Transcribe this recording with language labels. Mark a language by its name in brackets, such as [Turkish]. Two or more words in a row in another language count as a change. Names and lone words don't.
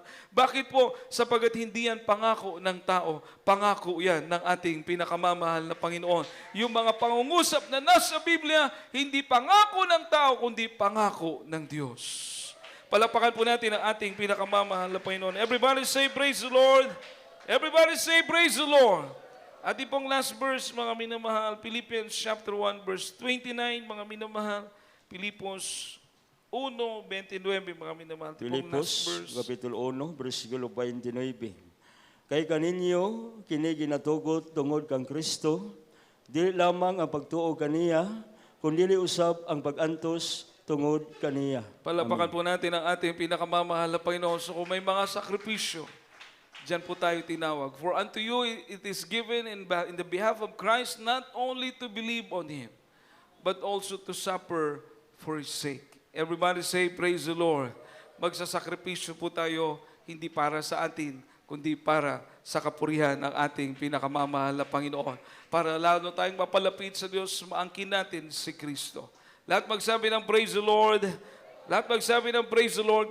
[Filipino] Bakit po? Sapagat hindi yan pangako ng tao. Pangako yan ng ating pinakamamahal na Panginoon. Yung mga pangungusap na nasa Biblia, hindi pangako ng tao, kundi pangako ng Diyos. Palapakan po natin ang ating pinakamamahal na Panginoon. [English] Everybody say, praise the Lord. Everybody say, praise the Lord. [Filipino] Ating pong [English] last verse, [Filipino] mga minamahal, [English] Philippians chapter 1, verse 29, [Filipino] mga minamahal, Filipos 1:29, mga minamahal. Filipos, Kapitulo 1, versikulo 29. [Cebuano] Kay kaninyo, kini ginatugot tungod kang Kristo, dili lamang ang pagtuo kaniya, kundi usab ang pagantos tungod kaniya. [Filipino] Palapakan po natin ang ating pinakamamahal na Panginoon. So kung may mga sakripisyo, diyan po tayo tinawag. [English] For unto you it is given in the behalf of Christ not only to believe on Him, but also to suffer for His sake. Everybody say, praise the Lord. [Filipino] Magsasakripisyo po tayo, hindi para sa atin, kundi para sa kapurihan ng ating pinakamamahal na Panginoon. Para lalo tayong mapalapit sa Diyos, maangkin natin si Kristo. Lahat magsabi ng [English] praise the Lord. [Filipino] Lahat magsabi ng [English] praise the Lord.